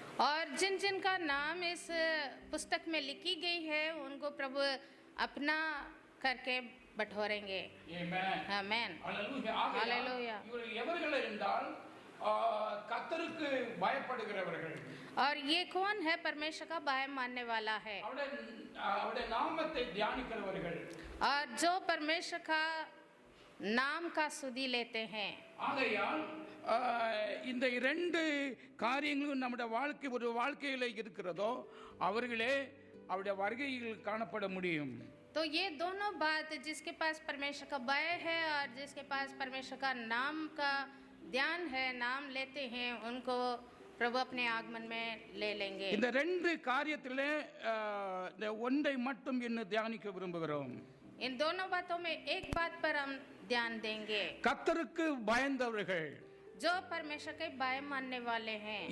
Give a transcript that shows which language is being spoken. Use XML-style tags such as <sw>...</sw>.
<hi>और जिन जिन का नाम इस पुस्तक में लिखी गई है उनको प्रभु अपना करके बटोरेंगे।</hi> <ta>ஆமென்,</ta> <hi>आमेन,</hi> <ta>அல்லேலூயா.</ta> <hi>हालेलुया।</hi> <ta>இவர்கள் எவர்கள் என்றால் கர்த்தருக்கு பயப்படுகிறவர்கள்।</ta> <hi>और ये कौन है? परमेश्वर का भय मानने वाला है</hi> <ta>அவருடைய நாமத்தை தியானிக்கிறவர்கள்।</ta> <hi>और जो परमेश्वर का नाम का सुधि लेते हैं।</hi> <ta>ஆகையால் இந்த இரண்டு காரியங்களும் நம்முடைய வாழ்க்கை ஒரு வாழ்க்கையில இருக்கிறதோ அவர்களே அவருடைய வருகையில் காணப்பட முடியும்।</ta> <hi>तो ये दोनों बात जिसके पास परमेश्वर का भय है और जिसके पास परमेश्वर का नाम का ध्यान है, नाम लेते हैं, उनको प्रभु अपने आगमन में ले लेंगे।</hi> <ta>இந்த ரெண்டு காரியத்திலே ஒன்றை மட்டும் இன்னும் தியானிக்க விரும்புகிறோம்।</ta> <hi>इन दोनों बातों में एक बात पर हम ध्यान देंगे।</hi> <ta>கர்த்தருக்கு பயந்தவர்கள்,</ta> <hi>जो परमेश्वर के भय मानने वाले हैं,</hi>